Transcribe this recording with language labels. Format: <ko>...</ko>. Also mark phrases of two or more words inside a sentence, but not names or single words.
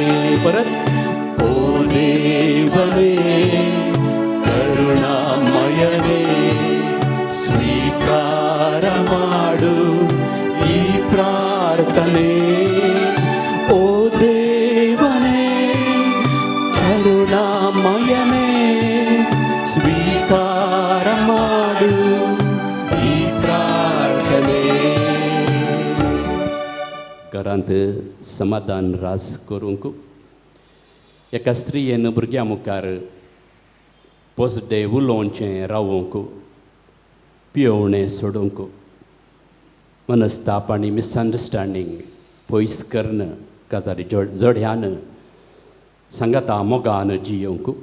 <kn>ಪರತ್ ಓ ದೇವನೇ ಕರುಣಾಮಯನೇ ಸ್ವೀಕಾರ ಮಾಡು ಈ ಪ್ರಾರ್ಥನೆ. ಓ ದೇವನೇ ಕರುಣಾಮಯನೇ ಸ್ವೀಕಾರ ಮಾಡು ಈ ಪ್ರಾರ್ಥನೆ.</kn> <kok>घरांत समाधान रास करूंक एका स्त्रियेन भुरग्या मुखार पोसडें उलोवचें रावोवंक, पियोवणें सोडूंक, मनस्ताप आनी मिसअंडरस्टँडींग पयस करन काजारी जोड्यान सांगाता मोगान जियोंक,</kok>